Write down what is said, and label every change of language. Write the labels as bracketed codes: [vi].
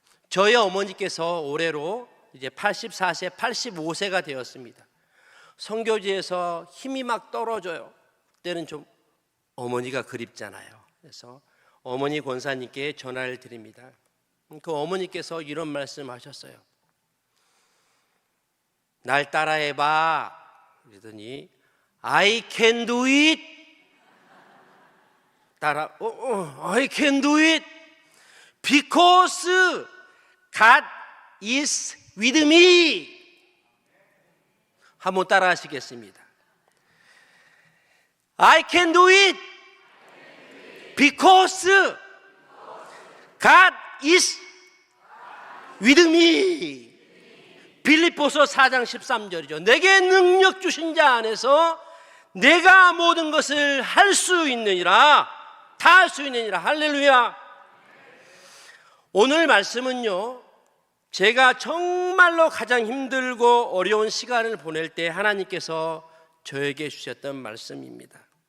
[ko] 저희 어머니께서 올해로 이제 84세, 85세가 되었습니다. 선교지에서 힘이 막 떨어져요. 그때는 좀 어머니가 그립잖아요. 그래서 어머니 권사님께 전화를 드립니다. 그 어머니께서 이런 말씀하셨어요. 날 따라해봐. 그러더니 [en] I can do it. I can do it because God is with me. [ko] 한번 따라 하시겠습니다. [en] I can do it because God is with me. [ko] 빌립보서 4장 13절이죠. 내게 능력 주신 자 안에서 내가 모든 것을 할 수 있느니라. 다 할 수 있느니라. 할렐루야. 오늘 말씀은요, 제가 정말로 가장 힘들고 어려운 시간을 보낼 때 하나님께서 저에게 주셨던 말씀입니다.